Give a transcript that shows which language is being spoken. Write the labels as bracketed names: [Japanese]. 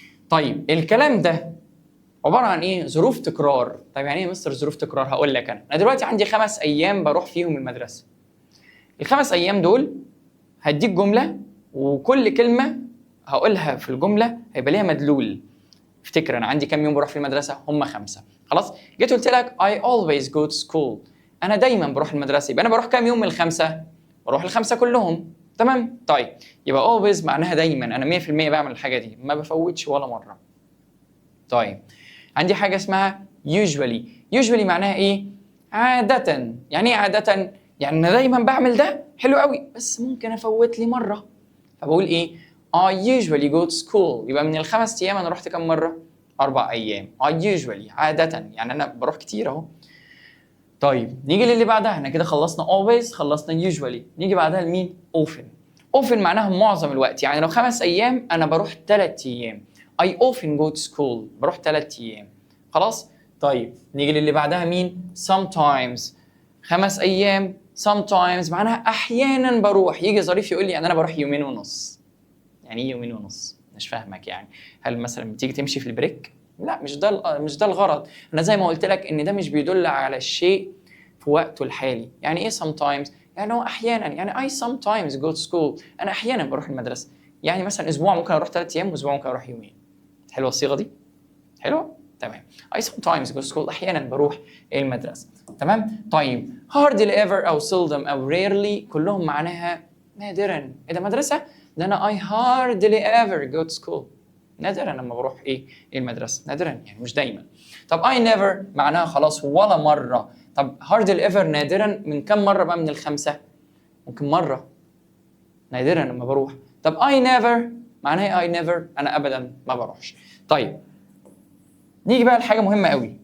[Arabic] طيب الكلام ده عبارة عن إيه؟ ظروف تكرار. طيب يعني إيه مستر ظروف تكرار؟ هقول لك أنا دلوقتي عندي 5 أيام بروح فيهم المدرسة. ال5 أيام دول هديك جملة وكل كلمة هقولها في الجملة هيبقى ليها مدلول. افتكر أنا عندي كام يوم بروح في المدرسة؟ هم 5. خلاص؟ جيت قلت لك [English] I always go to school. [Arabic] أنا دايما بروح المدرسة، يبقى أنا بروح كام يوم من ال5؟ بروح ال5 كلهم. تمام؟ طيب يبقى always معناها دايما، أنا 100% بعمل الحاجة دي، ما بفوتش ولا مرة. طيب عندي حاجة اسمها usually. usually معناها إيه؟ عادة. يعني إيه عادة؟ يعني أنا دايما بعمل ده حلو قوي بس ممكن أفوت لي مرة. فبقول إيه؟ [English] I usually go to school. [Arabic] يبقى من ال5 أيام أنا رحت كم مرة؟ 4 أيام. I usually عادة يعني أنا بروح كتير أهو. طيب نيجي للي بعدها. احنا كده خلصنا always، خلصنا usually، نيجي بعدها لمين؟ often. often معناها معظم الوقت، يعني لو 5 أيام أنا بروح 3 أيام. [English] I often go to school. [Arabic] بروح 3 أيام. خلاص؟ طيب نيجي للي بعدها مين؟ sometimes. 5 أيام sometimes معناها أحيانا بروح. يجي ظريف يقول لي أنا بروح 2.5 يوم. يعني ايه 2.5 يوم؟ مش فاهمك. يعني هل مثلا بتيجي تمشي في البريك؟ لا مش ده الغرض. انا زي ما قلت لك ان ده مش بيدل على الشيء في وقته الحالي. يعني ايه sometimes؟ يعني هو احيانا. [English] يعني I sometimes go to school. [Arabic] انا احيانا بروح المدرسه. يعني مثلا اسبوع ممكن اروح 3 ايام واسبوع ممكن اروح 2 يوم. حلوه الصيغه دي؟ حلوه؟ تمام. [English] I sometimes go to school. [Arabic] احيانا بروح المدرسه. تمام؟ طيب hardly ever او seldom او rarely كلهم معناها نادرا. ايه ده مدرسه؟ ده انا [English] I hardly ever go to school. [Arabic] نادرا لما بروح ايه المدرسه. نادرا يعني مش دايما. طب I never معناها خلاص ولا مره. طب hardly ever نادرا من كم مره بقى من ال5؟ ممكن مره. نادرا لما بروح. طب [English] I never [Arabic] معناها I never انا ابدا ما بروحش. طيب نيجي بقى لحاجه مهمه قوي.